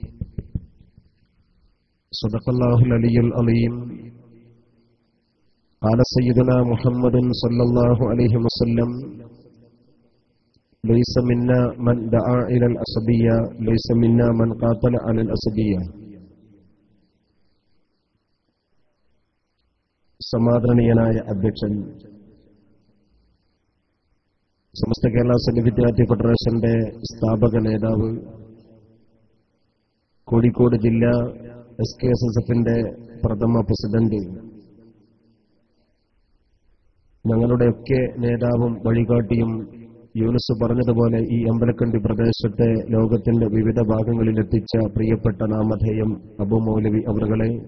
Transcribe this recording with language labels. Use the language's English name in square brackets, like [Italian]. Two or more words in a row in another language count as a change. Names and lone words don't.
[Arabic] صدق الله العلي العظيم قال سيدنا محمد صلى الله عليه وسلم ليس منا من دعا إلى الأسدية ليس منا من قاتل على الأسدية. [Malayalam] സമാദരണീയനായ അധ്യക്ഷൻ, സമസ്ത കേരള സംഘ വിദ്യാർത്ഥി ഫെഡറേഷന്റെ സ്ഥാപക നേതാവ്, കോഴിക്കോട് ജില്ലാ SKSSFന്റെ പ്രഥമ പ്രസിഡന്റ്, ഞങ്ങളുടെയൊക്കെ നേതാവും വഴികാട്ടിയും യൂനുസ് പറഞ്ഞതുപോലെ ഈ അമ്പലക്കണ്ടി പ്രദേശത്തെ ലോകത്തിന്റെ വിവിധ ഭാഗങ്ങളിലെത്തിച്ച പ്രിയപ്പെട്ട നാമധേയം അബു മൗലവി അവറുകളെ,